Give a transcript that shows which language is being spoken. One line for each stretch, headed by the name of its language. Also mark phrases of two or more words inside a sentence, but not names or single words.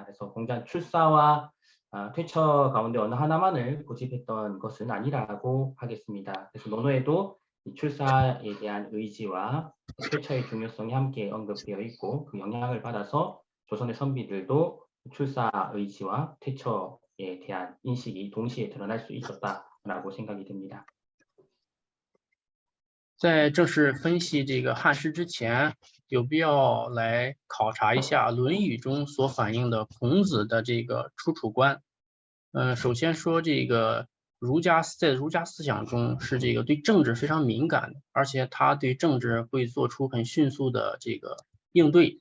Korean: 그래서 공자는 출사와 퇴처 가운데 어느 하나만을 고집했던 것은 아니라고 하겠습니다. 그래서 논어에도 이 출사에 대한 의지와 퇴처의 중요성이 함께 언급되어 있고 그 영향을 받아서 조선의 선비들도 출사 의지와 퇴처에 대한 인식이 동시에 드러날 수 있었다라고 생각이 듭니다.
Chinese: 在正式分析这个汉诗之前，有必要来考察一下《论语》中所反映的孔子的这个出处观。首先说这个在儒家思想中是这个对政治非常敏感的，而且他对政治会做出很迅速的这个应对。